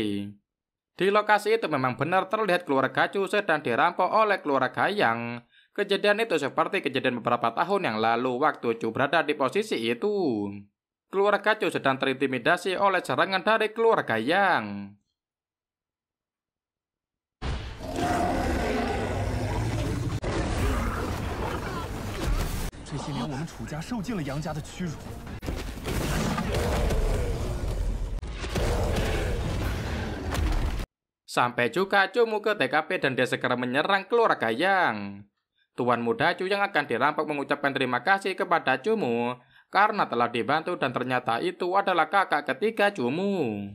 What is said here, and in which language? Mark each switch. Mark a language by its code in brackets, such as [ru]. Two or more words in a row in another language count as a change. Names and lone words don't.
[id] Di lokasi itu memang benar terlihat keluarga Cu sedang dirampok oleh keluarga Yang. Kejadian itu seperti kejadian beberapa tahun yang lalu waktu Cu berada di posisi itu. Keluarga Cu sedang terintimidasi oleh serangan dari keluarga Yang. [zh] 这些年我们楚家受尽了杨家的屈辱。 [id] Sampai juga Cumu ke TKP dan dia segera menyerang keluarga Yang. Tuan muda Cu yang akan dirampok mengucapkan terima kasih kepada Cumu karena telah dibantu dan ternyata itu adalah kakak ketiga Cumu.